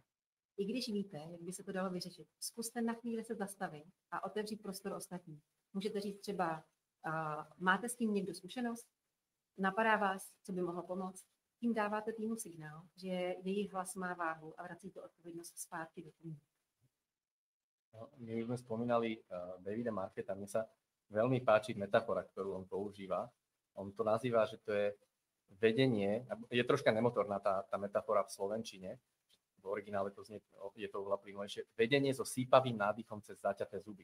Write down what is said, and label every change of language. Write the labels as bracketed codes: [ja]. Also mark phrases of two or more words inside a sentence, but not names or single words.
[cs] I když víte, jak by se to dalo vyřešit, zkuste na chvíli se zastavit a otevřít prostor ostatním. Můžete říct třeba, máte s tím někdo zkušenost? Napadá vás, co by mohlo pomoct? Tím dáváte týmu signál, že jejich hlas má váhu a vracíte odpovědnost zpátky do týmu. No, [sk] my už sme spomínali Davida Marketa, mne sa veľmi páči metafora, ktorú on používa. On to nazýva, že to je vedenie, je troška nemotorná tá metafora v slovenčine, v originále to znie, je to oveľa plynulejšie, vedenie so sípavým nádychom cez zaťaté zuby.